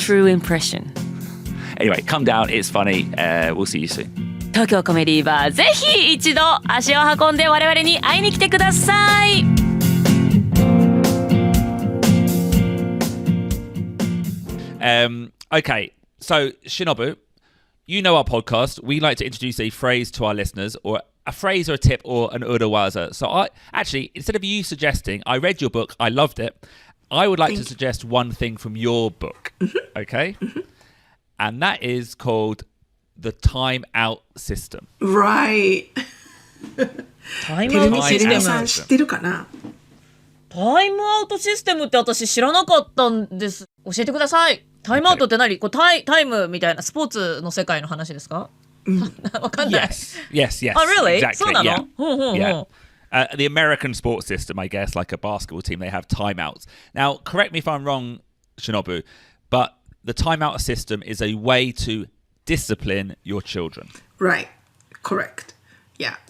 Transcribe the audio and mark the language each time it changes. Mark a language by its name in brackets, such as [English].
[English] True impression. Anyway, come down. It's funny. We'll see you soon. [Japanese] 東京コメディバーぜひ一度足を運んで我々に会いに来てください。 [English] Okay, so Shinobu, you know our podcast. We like to introduce a phrase to our listeners, or a phrase or a tip or an urawaza. So I actually, instead of you suggesting, I read your book, I loved it. I would like to suggest one thing from your book, okay? And that is called the Timeout System. Right. [Japanese] タイムアウトシステム。さん知ってるかな？タイムアウトシステムって私知らなかったんです。教えてください。タイムアウトって何？こうタイムみたいなスポーツの世界の話ですか？わかんない。 [English] Yes. Oh, really? Exactly. [Japanese] そうなの？ [English] Yeah. The American sports system, I guess, like a basketball team, they have timeouts. Now, correct me if I'm wrong, Shinobu, but the timeout system is a way to discipline your children. Right. Correct. Yeah.